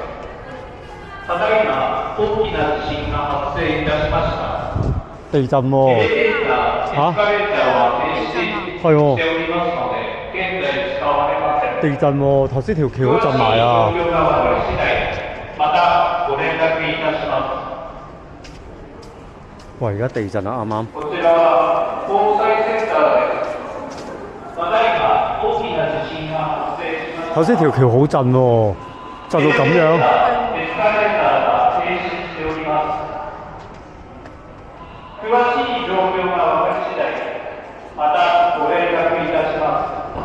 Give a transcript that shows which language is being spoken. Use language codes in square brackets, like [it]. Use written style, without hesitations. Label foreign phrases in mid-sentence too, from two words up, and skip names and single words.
[ja] ただいま大きな地震が発生いたしました。 [yue] 地震喎。 [ja] エレベーター、エスカレーターは停止しておりますので、現在使われません。 [yue] 地震喎，頭先條橋都震埋啊！ [ja] 詳しい状況が分かり次第、またご連絡いたします。 [yue] 喂，而家地震啊，啱啱。 [ja] こちらは防災センターです。ただいま大きな地震が発生しました。 [yue] 頭先條橋好震喎，震到咁樣。 [ja] エスカレーターが停止しております。詳しい状況が分かり次第、またご連絡いたします。